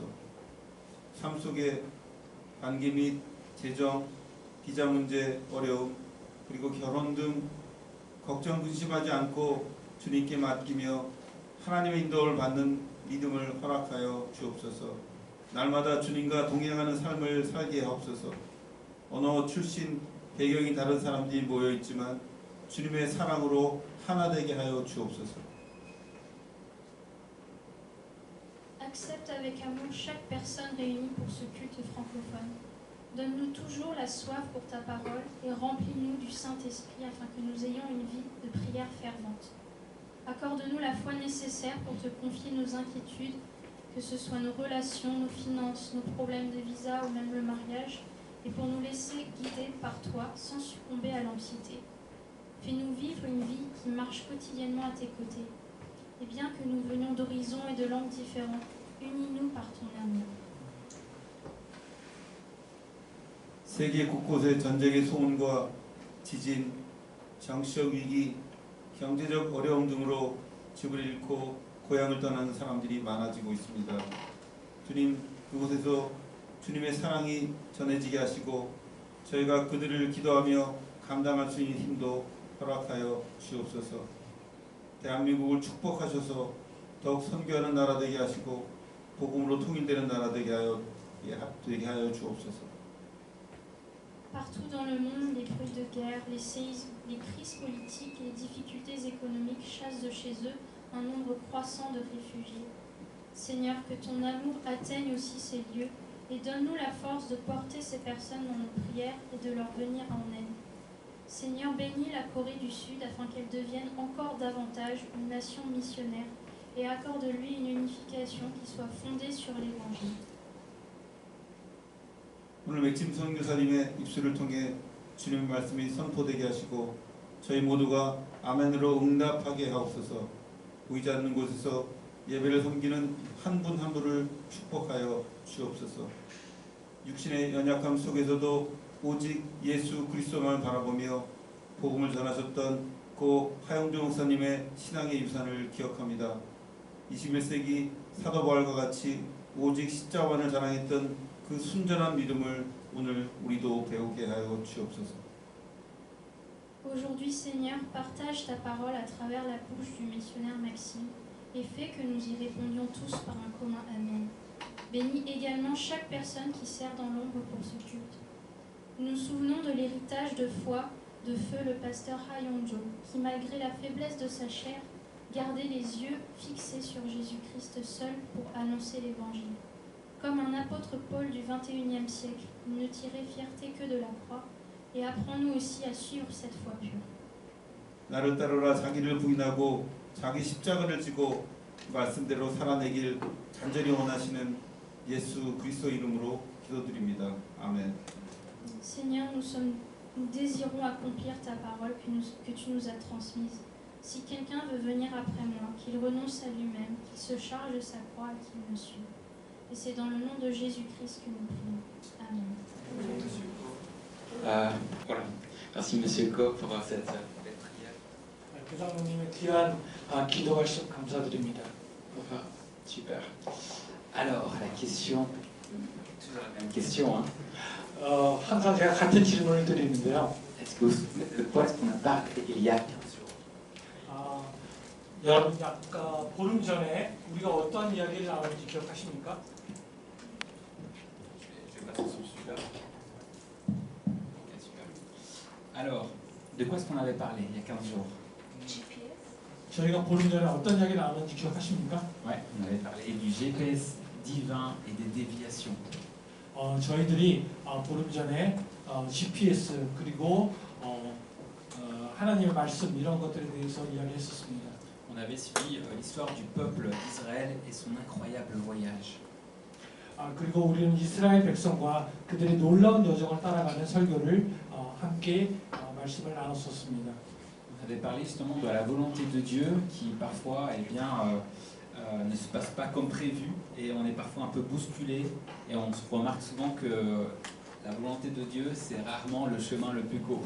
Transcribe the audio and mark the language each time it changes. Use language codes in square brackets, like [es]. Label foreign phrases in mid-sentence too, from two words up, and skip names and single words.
[ko] 삶 속에 관계 및 재정, 비자 문제, 어려움, 그리고 결혼 등 걱정 근심하지 않고 주님께 맡기며 하나님의 인도를 받는 믿음을 허락하여 주옵소서. 날마다 주님과 동행하는 삶을 살게 하옵소서. 언어, 출신, 배경이 다른 사람들이 모여있지만 주님의 사랑으로 하나 되게 하여 주옵소서. [fr] Accepte avec amour chaque personne réunie pour ce culte francophone. Donne-nous toujours la soif pour ta parole et remplis-nous du Saint-Esprit afin que nous ayons une vie de prière fervente. Accorde-nous la foi nécessaire pour te confier nos inquiétudes, que ce soit nos relations, nos finances, nos problèmes de visa ou même le mariage, et pour nous laisser guider par toi sans succomber à l'anxiété. Fais-nous vivre une vie qui marche quotidiennement à tes côtés. Et bien que nous venions d'horizons et de langues différentes, unis-nous par ton amour. [ko] 세계 곳곳의 전쟁의 소문과 지진, 정치적 위기, 경제적 어려움 등으로 집을 잃고 고향을 떠나는 사람들이 많아지고 있습니다. 주님, 그곳에서 주님의 사랑이 전해지게 하시고 저희가 그들을 기도하며 감당할 수 있는 힘도 허락하여 주옵소서. 대한민국을 축복하셔서 더욱 선교하는 나라 되게 하시고 복음으로 통일되는 나라 되게 하여 주옵소서. [fr] Partout dans le monde, les bruits de guerre, les séismes, les crises politiques et les difficultés économiques chassent de chez eux un nombre croissant de réfugiés. Seigneur, que ton amour atteigne aussi ces lieux et donne-nous la force de porter ces personnes dans nos prières et de leur venir en aide. Seigneur, bénis la Corée du Sud afin qu'elle devienne encore davantage une nation missionnaire et accorde-lui une unification qui soit fondée sur l'Évangile. [ko] 오늘 맥심 선교사님의 입술을 통해 주님의 말씀이 선포되게 하시고 저희 모두가 아멘으로 응답하게 하옵소서. 보이지 않는 곳에서 예배를 섬기는 한 분 한 분을 축복하여 주옵소서. 육신의 연약함 속에서도 오직 예수 그리스도만 바라보며 복음을 전하셨던 고 하영조 목사님의 신앙의 유산을 기억합니다. 21세기 사도 바울과 같이 오직 십자가만을 자랑했던 그 순전한 믿음을 오늘 우리도 배우게 하여 주옵소서. [fr] Aujourd'hui, Seigneur, partage ta parole à travers la bouche du missionnaire Maxime et fais que nous y répondions tous par un commun Amen. Bénis également chaque personne qui sert dans l'ombre pour ce culte. Nous nous souvenons de l'héritage de foi de feu le pasteur Ha Yong-jo, qui malgré la faiblesse de sa chair, gardait les yeux fixés sur Jésus-Christ seul pour annoncer l'Évangile. Comme un apôtre Paul du XXIe siècle, il ne tirait fierté que de la croix, et apprends-nous aussi à suivre cette foi pure. [ko] 나를 따르라 자기를 부인하고 자기 십자가를 지고 말씀대로 살아내길 간절히 원하시는 예수 그리스도 이름으로 기도드립니다. 아멘. [fr] Seigneur, nous désirons accomplir ta parole que tu nous as transmise. Si quelqu'un veut venir après moi, qu'il renonce à lui-même, qu'il se charge de sa croix et qu'il me suive. Et c'est dans le nom de Jésus-Christ que nous prions. Amen. Voilà. Merci Monsieur Co pour cette belle prière. [ko] 교장님의 귀한 기도 말씀 감사드립니다. [fr] Super. Alors, la question, toujours la même question. Hein. [ko] 항상 제가 같은 질문을 드리는데요. [fr] Est-ce que vous vous souvenez de quoi est-ce qu'on a parlé il y a 15 jours? [ko] 여러분 아까 보름 전에 우리가 어떠한 이야기를 나눴는지 기억하십니까? [fr] Je vais passer sur celui-là. Ok, super. Alors, de quoi est-ce qu'on avait parlé il y a 15 jours? GPS. [ko] 저희가 보름 전에 어떤 이야기를 나눴는지 기억하십니까? [fr] Ouais, on avait parlé du GPS divin et des déviations. [ko] 저희들이 보름 전에 GPS 그리고 하나님의 말씀 이런 것들에 대해서 이야기했었습니다. [fr] On avait suivi l'histoire du peuple d'Israël et son incroyable voyage. [ko] 그리고 우리는 이스라엘 백성과 그들의 놀라운 여정을 따라가는 설교를 함께 말씀을 나눴었습니다. [fr] On avait parlé justement de la volonté de Dieu qui parfois eh bien, ne se passe pas comme prévu et on est parfois un peu bousculé et on se remarque souvent que la volonté de Dieu c'est rarement le chemin le plus court.